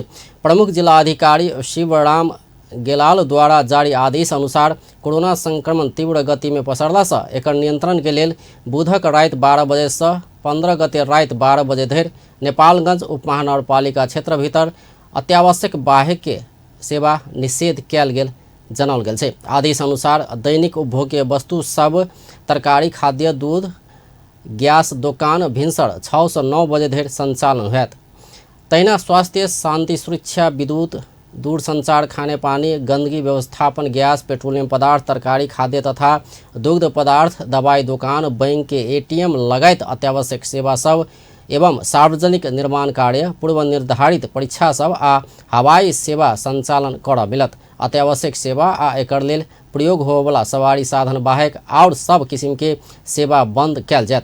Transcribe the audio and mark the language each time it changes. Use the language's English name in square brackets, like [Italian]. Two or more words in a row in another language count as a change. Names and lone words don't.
[Maithili] प्रमुख जिला अधिकारी शिवराम गेलाल द्वारा जारी आदेश अनुसार कोरोना संक्रमण तीव्र गति में पसरला से एकर नियंत्रण के लेल बुधक रात 12 बजे से 15 गते रात 12 बजे धरि नेपालगंज उपमहानगरपालिका क्षेत्र भीतर अत्यावश्यक बाह्य के सेवा निषेध कयल गेल जनौल गेल छै। आदेश अनुसार दैनिक उपभोग्य वस्तु सब, तरकारी, खाद्य, दूध, गैस दोकान भिनसर 6 से 9 बजे धरि संचालन होयत। तहिना स्वास्थ्य, शांति सुरक्षा, विद्युत, दूरसंचार, खाने पानी, गंदगी व्यवस्थापन, गैस, पेट्रोलियम पदार्थ, तरकारी, खाद्य तथा दुग्ध पदार्थ, दवाई दुकान, बैंक के एटीएम लगायत अत्यावश्यक सेवा सब एवं सार्वजनिक निर्माण कार्य, पूर्व निर्धारित परीक्षा सब आ हवाई सेवा संचालन करऽ मिलत। अत्यावश्यक सेवा आ एकर लेल प्रयोग होबवला सवारी साधन बाहेक और सब किस्म के सेवा बंद कयल जायत।